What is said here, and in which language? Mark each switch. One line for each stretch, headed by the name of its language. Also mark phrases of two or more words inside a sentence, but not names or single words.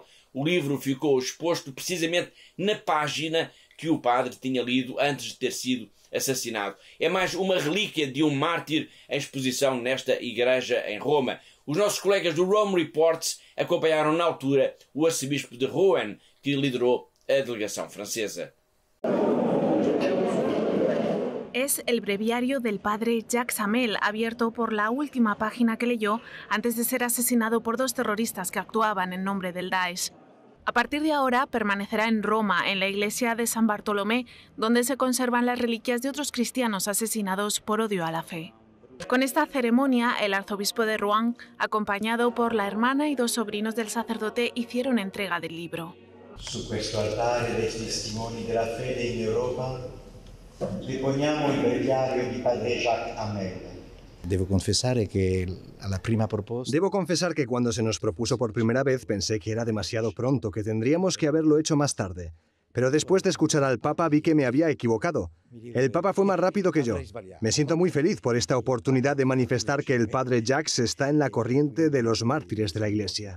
Portuguese: O livro ficou exposto precisamente na página que o padre tinha lido antes de ter sido assassinado. É mais uma relíquia de um mártir em exposição nesta igreja em Roma. Os nossos colegas do Rome Reports acompanharam na altura o arcebispo de Rouen, que liderou a delegação francesa.
Spanish: Es el breviario del padre Jacques Hamel, abierto por la última página que leyó antes de ser asesinado por 2 terroristas que actuaban en nombre del Daesh. A partir de ahora permanecerá en Roma, en la iglesia de San Bartolomé, donde se conservan las reliquias de otros cristianos asesinados por odio a la fe. Con esta ceremonia, el arzobispo de Rouen, acompañado por la hermana y 2 sobrinos del sacerdote, hicieron entrega del libro.
Italian: Su questo altare dei testimoni della fede in Europa, deponiamo il breviario di padre Jacques Hamel.
Spanish: Debo confesar que cuando se nos propuso por primera vez pensé que era demasiado pronto, que tendríamos que haberlo hecho más tarde. Pero después de escuchar al Papa vi que me había equivocado. El Papa fue más rápido que yo. Me siento muy feliz por esta oportunidad de manifestar que el padre Jacques está en la corriente de los mártires de la Iglesia.